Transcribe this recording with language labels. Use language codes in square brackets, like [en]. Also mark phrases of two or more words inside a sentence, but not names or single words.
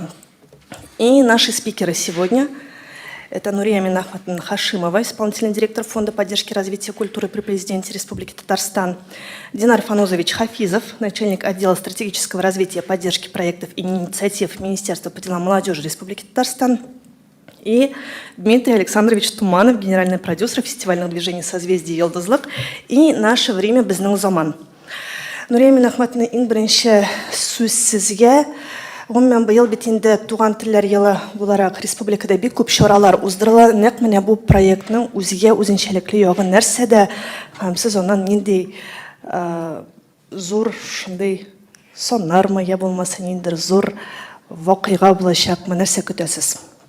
[ru] И наши спикеры сегодня – это Нурия Минахматовна Хашимова, исполнительный директор Фонда поддержки развития культуры при президенте Республики Татарстан, Динар Фанузович Хафизов, начальник отдела стратегического развития, поддержки проектов и инициатив Министерства по делам молодежи Республики Татарстан, и Дмитрий Александрович Туманов, генеральный продюсер фестивального движения «Созвездие Йылдызлык» и «Наше время Безнең заман». [tt] Нурия Минахматовна, иң беренче сүз сезгә. Гомумән быел бит инде туган телләр елы буларак республикада бик күп чаралар уздырыла. Нәкъ менә бу проектның үзгә үзенчәлекле ягы нәрсәдә? Һәм сез аннан нинди зур шундый соннармы, я булмаса ниндидер зур вакыйга булачакмы, нәрсә көтәсез?